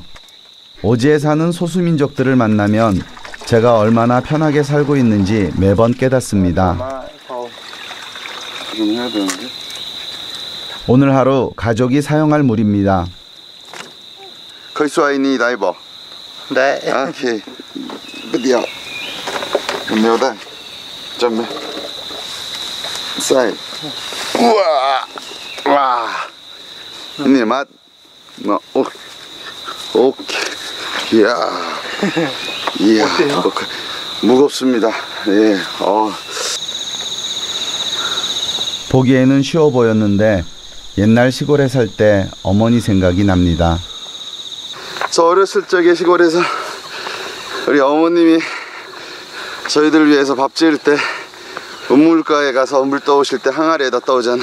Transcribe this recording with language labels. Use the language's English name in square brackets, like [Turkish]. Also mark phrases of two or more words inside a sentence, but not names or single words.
[Korean] 오지에 사는 소수민족들을 만나면 제가 얼마나 편하게 살고 있는지 매번 깨닫습니다. 오늘 하루 가족이 사용할 물입니다. 거기서 다이버. 네. 오케이. bữa nhiều đây chấm xay wow wow ini mát 오케이. 이야, 무겁습니다. 예, 보기에는 쉬워 보였는데 옛날 시골에 살 때 어머니 생각이 납니다. 저 어렸을 적에 시골에서 우리 어머님이 저희들 위해서 밥 지을 때 우물가에 가서 물 떠오실 때 항아리에다 떠오잖아.